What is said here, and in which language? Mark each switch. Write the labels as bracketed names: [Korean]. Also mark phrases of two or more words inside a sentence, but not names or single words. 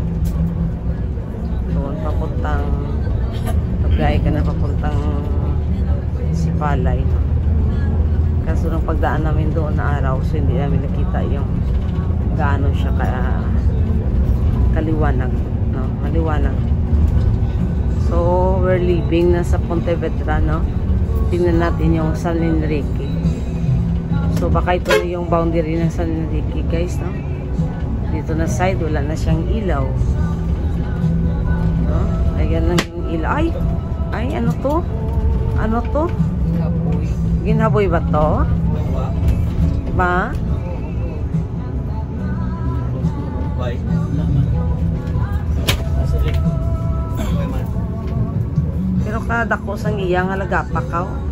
[Filipino] Doon papuntang nagbiyahe ka na papuntang Sipalay. Kaso nung pagdaan namin doon na araw, so hindi namin nakita yung gaano siya kaliwanag, no? Maliwanag. So, [English] we're leaving [Filipino] na sa Pontevedra, no? Tingnan natin yung San Enrique. So, baka ito na yung boundary ng San Enrique, guys, no? Dito na side, wala na siyang ilaw. No? Ayan lang yung ilaw. Ay, ano to? Ano to? [Hiligaynon] Ginhaboy ba to? Ba? Pero kadako sang iya nga lagapakaw.